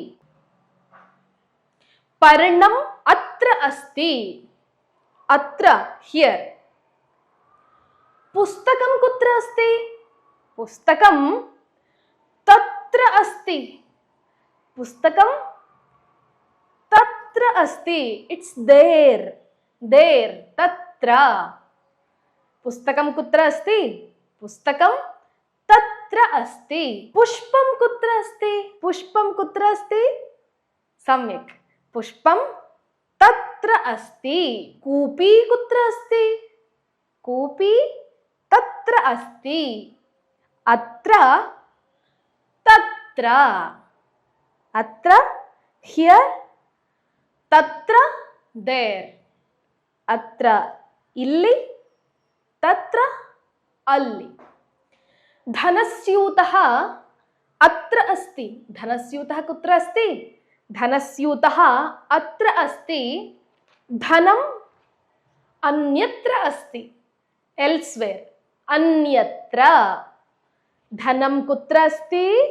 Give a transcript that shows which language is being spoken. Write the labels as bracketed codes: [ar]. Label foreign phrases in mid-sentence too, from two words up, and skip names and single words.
[sa] ಪರ್ಣಂ ಅತ್ರ ಅಸ್ತಿ. ಅತ್ರ ಹಿಯರ್. ಪುಸ್ತಕಂ ಕುತ್ರ ಅಸ್ತಿ. ಪುಸ್ತಕಂ ತತ್ರ ಅಸ್ತಿ. ಪುಸ್ತಕಂ ತತ್ರ ಅಸ್ತಿ. [en] It's there. There ತತ್ರ. [sa] ಪುಸ್ತಕಂ ಕುತ್ರ ಅಸ್ತಿ. ಪುಸ್ತಕಂ ತತ್ರ ಅಸ್ತಿ. ಪುಷ್ಪಂ ಕುತ್ರ ಅಸ್ತಿ. ಪುಷ್ಪಂ ಕುತ್ರ ಅಸ್ತಿ. ಸಮ್ಯಕ್. ಪುಷ್ಪಂ ತತ್ರ ಅಸ್ತಿ. ಕೂಪಿ ಕುತ್ರ ಅಸ್ತಿ. ಕೂಪಿ ತತ್ರ ಅಸ್ತಿ. ಅತ್ರ ತತ್ರ. ಅತ್ರ ಹಿಯರ್. ತತ್ರ ದೇರ್. ಅತ್ರ ಇಲ್ಲಿ. ತತ್ರ ಅಲ್ಲಿ. ಧನಸ್ಯೂತಃ ಅತ್ರ ಅಸ್ತಿ. ಧನಸ್ಯೂತಃ ಕುತ್ರ ಅಸ್ತಿ. ಧನಸ್ಯೂತಃ ಅತ್ರ ಅಸ್ತಿ. ಧನಂ ಅನ್ಯತ್ರ ಅಸ್ತಿ. ಎಲ್ಸ್ವೇರ್. ಅನ್ಯತ್ರ. ಧನಂ ಕುತ್ರ ಅಸ್ತಿ.